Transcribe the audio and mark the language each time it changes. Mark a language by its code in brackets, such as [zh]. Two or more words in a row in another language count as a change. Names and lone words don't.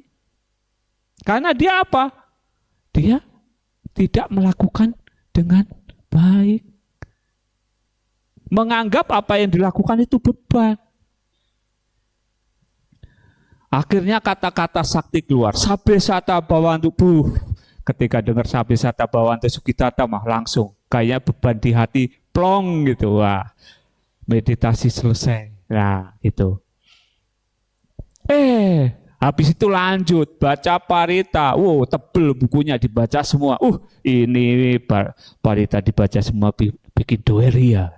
[id] Karena dia apa? Dia tidak melakukan dengan baik. Menganggap apa yang dilakukan itu beban. Akhirnya kata-kata sakti keluar. [pi] Sabe sata bawantu. [id] Ketika dengar [pi] sabe sata bawantu sukitata [id] mah langsung. Kayaknya beban di hati plong gitu. Wah, meditasi selesai. Nah itu. Habis itu lanjut baca parita. Tebel bukunya dibaca semua. Ini parita dibaca semua bikin doeria.